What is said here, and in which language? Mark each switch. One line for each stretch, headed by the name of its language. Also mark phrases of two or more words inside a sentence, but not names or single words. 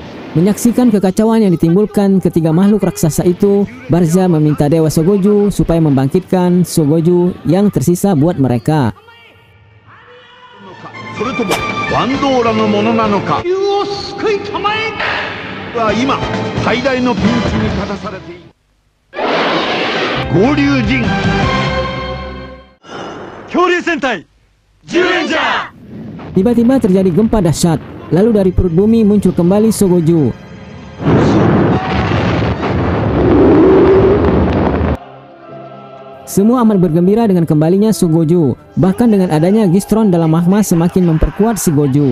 Indonesian: Menyaksikan kekacauan yang ditimbulkan ketiga makhluk raksasa itu, Barza meminta Dewa Sogoju supaya membangkitkan Sogoju yang tersisa buat mereka.
Japanese: それともバンドーラのものなのか。救いたまえ。は今最大のピンチに立たされている。合流陣。恐竜戦隊ジュレンジャー。
Indonesian: Tiba-tiba terjadi gempa dahsyat, lalu dari perut bumi muncul kembali Sogoju. Semua amat bergembira dengan kembalinya Sogoju. Bahkan dengan adanya Gistron dalam magma semakin memperkuat si Goju.